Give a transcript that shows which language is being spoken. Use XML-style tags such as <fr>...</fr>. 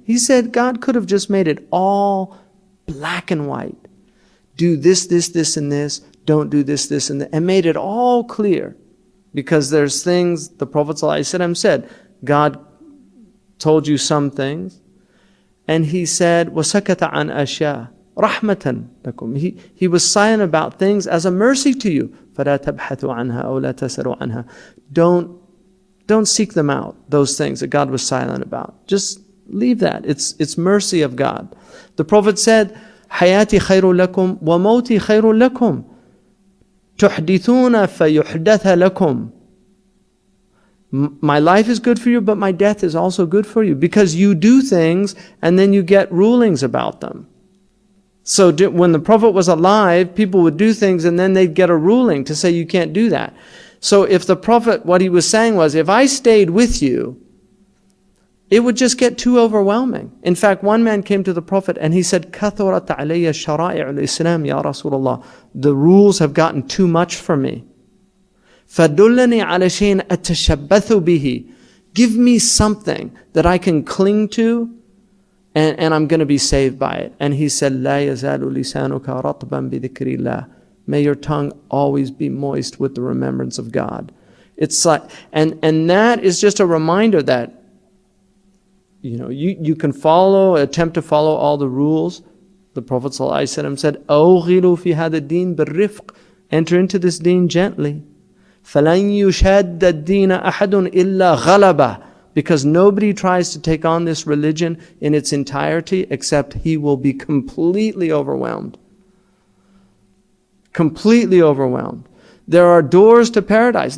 <en>He said God could have just made it all black and white. Do this, and this. Don't do this, and that. And made it all clear. Because there's things, the Prophet ﷺ said, God told you some things. And he said,</en> <ar>وَسَكَتَ عَنْ أَشْيَاءَ رَحْمَةً لَكُمْ.</ar> <en>He was silent about things as a mercy to you.</en> <ar>فَلَا تَبْحَثُوا عَنْهَا أَوْ لَا تَسَرُوا عَنْهَا.</ar> <en>Don't seek them out, those things that God was silent about. Just leave that. It's mercy of God. The Prophet said,</en> <ar>حَيَاتِي خَيْرٌ لَكُمْ وَمَوْتِي خَيْرٌ لَكُمْ تُحْدِثُونَ فَيُحْدَثَ لَكُمْ.</ar> <en>My life is good for you, but my death is also good for you. Because you do things and then you get rulings about them. So when the Prophet was alive, people would do things and then they'd get a ruling to say you can't do that. So if the Prophet, what he was saying was, if I stayed with you it would just get too overwhelming. In fact, one man came to the Prophet and he said,</en> <ar>كَثُرَتْ عَلَيَّ شَرَائِعُ الْإِسْلَامِ يَا رَسُولَ اللَّهِ.</ar> <en>The rules have gotten too much for me.</en> <ar>فَدُلَّنِي عَلَى شَيْءٍ أَتَشَبَّثُ بِهِ.</ar> <en>Give me something that I can cling to and I'm going to be saved by it. And he said,</en> <ar>لَا يَزَالُ لِسَانُكَ رَطْبًا بِذِكْرِ اللَّهِ.</ar> <en>May your tongue always be moist with the remembrance of God. It's like, and that is just a reminder that, you can attempt to follow all the rules. The Prophet ﷺ said,</en> <ar>أَوْغِلُوا فِي هَذَا الدِّينِ بِالرِّفْقِ.</ar> <en>Enter into this deen gently.</en> <ar>فَلَنْ يُشَادَّ الدِّينَ أَحَدٌ إِلَّا غَلَبَهُ.</ar> <en>Because nobody tries to take on this religion in its entirety except he will be completely overwhelmed. Completely overwhelmed. There are doors to paradise.</en>